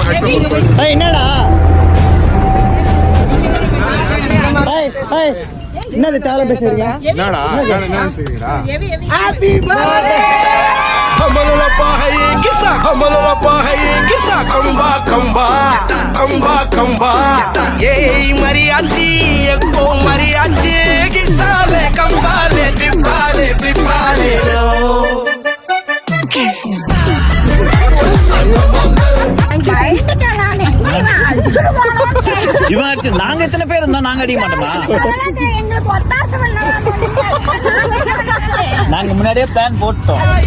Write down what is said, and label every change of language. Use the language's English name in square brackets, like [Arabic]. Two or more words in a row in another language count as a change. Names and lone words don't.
[Tamil] என்னடா என்னது தேவை பேசுறீங்க? [English] Happy birthday हमला पाए किसा कंबा ये मरियाची एको मरियाची किसा ले कंबाले पिपाले लो [Tamil] நாங்க எத்தனை பேர் இருந்தா நாங்க அடிக்க மாட்டோமா? நாங்க முன்னாடியே பிளான் போட்டோம்.